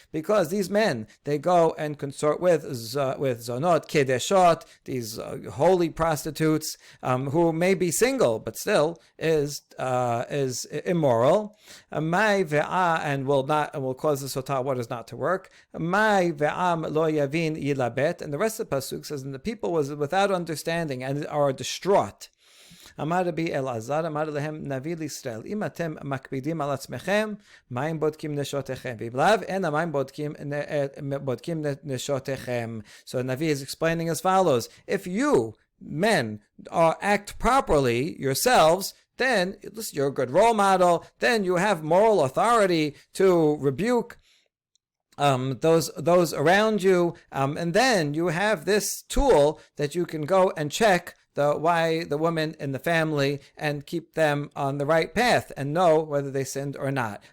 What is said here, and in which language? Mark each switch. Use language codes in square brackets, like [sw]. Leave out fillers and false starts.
[en] Because these men, they go and consort with zonot, kedeshot, these holy prostitutes, who may be single but still is immoral. [he] Mai ve'a, [en] and will cause the Sotah waters not to work. [he] Mai ve'am lo yavin yilabet. [en] And the rest of the pasuk says, and the people was without understanding and are distraught. [he] אמר רבי אלעזר, אמר להם נביא לישראל, אם אתם מקפידים על עצמכם, מים בודקים נשותיכם? ואם לאו, אין המים בודקים נשותיכם. [en] So the Navi is explaining as follows: if you men act properly yourselves, then you're a good role model, then you have moral authority to rebuke those around you, and then you have this tool that you can go and check the women in the family and keep them on the right path and know whether they sinned or not.